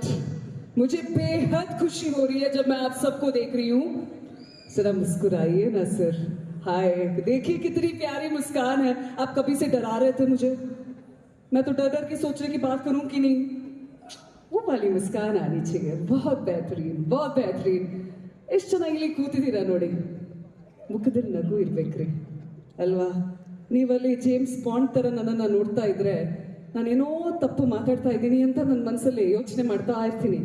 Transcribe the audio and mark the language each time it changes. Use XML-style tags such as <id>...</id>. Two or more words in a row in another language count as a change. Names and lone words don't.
<hi>मुझे बेहद खुशी हो रही है जब मैं आप सबको देख रही हूं। जरा मुस्कुराइए ना सर। हाय, देखिए कितनी प्यारी मुस्कान है। आप कभी से डरा रहे थे मुझे। मैं तो डर डर के सोचने की बात करूं कि नहीं। वो वाली मुस्कान आनी चाहिए। बहुत बेहतरीन, बहुत बेहतरीन।</hi> <kn>ಎಷ್ಟು ಚೆನ್ನಾಗಿ ಇಲ್ಲಿ ಕೂತಿದ್ದೀರಾ ನೋಡಿ. ಮುಖದಲ್ಲಿ ನಗು ಇರ್ಬೇಕ್ರಿ ಅಲ್ವಾ? ನೀವಲ್ಲಿ ಜೇಮ್ಸ್ ಬಾಂಡ್ ತರ ನನ್ನನ್ನು ನೋಡ್ತಾ ಇದ್ರೆ ನಾನೇನೋ ತಪ್ಪು ಮಾತಾಡ್ತಾ ಇದ್ದೀನಿ ಅಂತ ನನ್ನ ಮನಸ್ಸಲ್ಲಿ ಯೋಚನೆ ಮಾಡ್ತಾ ಇರ್ತೀನಿ.</kn>